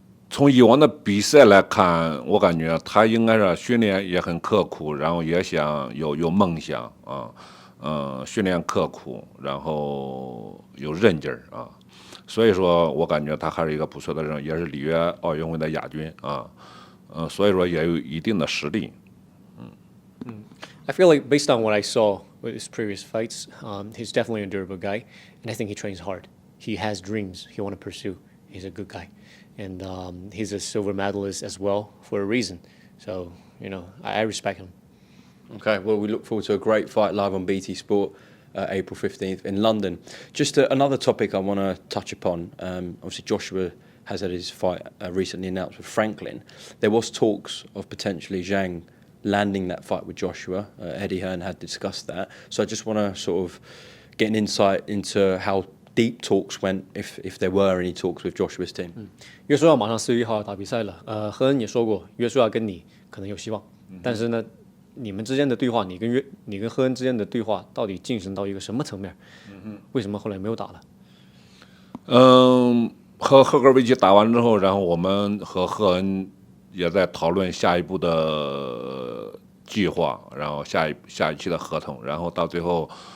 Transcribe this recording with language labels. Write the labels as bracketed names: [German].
[Chinese] 从以往的比赛来看，我感觉他应该是训练也很刻苦，然后也想有梦想啊，训练刻苦，然后有韧劲儿啊，所以说我感觉他还是一个不错的人，也是里约奥运会的亚军啊，所以说也有一定的实力。 [English] I feel like based on what I saw with his previous fights, he's definitely a durable guy, and I think he trains hard. He has dreams he want to pursue. He's a good guy, and he's a silver medalist as well for a reason. So I respect him. Okay, well, we look forward to a great fight live on BT Sport, April 15th in London. Just another topic I want to touch upon. Obviously, Joshua has had his fight recently announced with Franklin. There was talks of potentially Zhang landing that fight with Joshua. Eddie Hearn had discussed that. So I just want to sort of get an insight into how deep talks went, if there were any talks with Joshua's team. [Chinese] 约书亚马上4月1号要打比赛了，赫恩也说过，约书亚跟你可能有希望，但是呢，你们之间的对话，你跟赫恩之间的对话，到底进行到一个什么层面？为什么后来没有打了？和赫格维奇打完之后，然后我们和赫恩也在讨论下一步的计划，然后下一期的合同，然后到最后，